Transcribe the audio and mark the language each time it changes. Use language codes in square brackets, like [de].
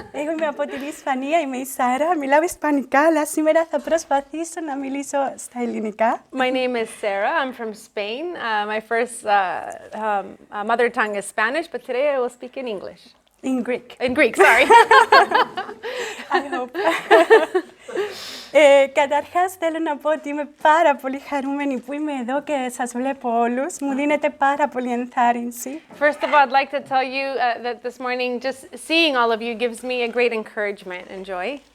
[el] Εγώ είμαι από την Ισπανία, είμαι η Sara. Μιλάω ισπανικά, αλλά σήμερα θα προσπαθήσω να μιλήσω στα ελληνικά. [en] My name is Sara. I'm from Spain. My first mother tongue is Spanish, but today I will speak in English. In Greek. In Greek, sorry. I hope. [el] Καταρχάς θέλω να πω ότι είμαι πάρα πολύ χαρούμενη που είμαι εδώ και σας βλέπω όλους. Μου δίνετε πάρα πολύ ενθάρρυνση. [en] First of all, I'd like to tell you that this morning just seeing all of you gives me a great encouragement and joy.